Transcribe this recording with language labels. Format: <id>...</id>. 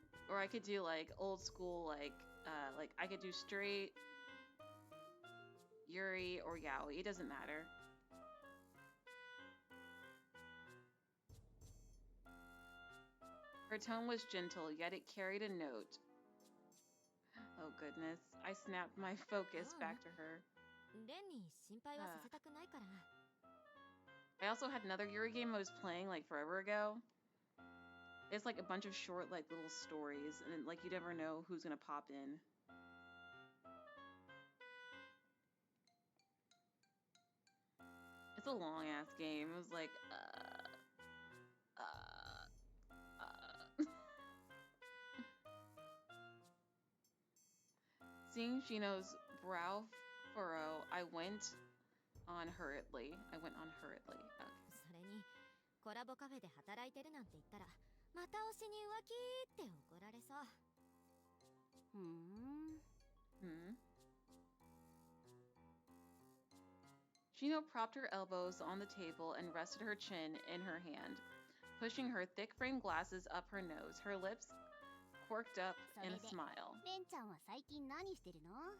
<en>Or I could do like old school like I could do straight Yuri or yaoi. It doesn't matter. Her tone was gentle, yet it carried a note. Oh goodness. I snapped my focus back to her.</en> <ja>レンに心配はさせたくないから。</ja> <en>I also had another Yuri game I was playing like forever ago. It's like a bunch of short like little stories and like you never know who's gonna pop in. It's a long ass game. It was like Seeing Shino's brow furrow, I went on hurriedly. Okay.</en> <ja>それにコラボカフェで働いてるなんて言ったらまた推しに浮気って怒られそう。ふん。</ja> <en>Shino propped her elbows on the table and rested her chin in her hand, pushing her thick frame glasses up her nose, her lips quirked up in a smile.</en> <ja>レンちゃんは最近何してるの？</ja>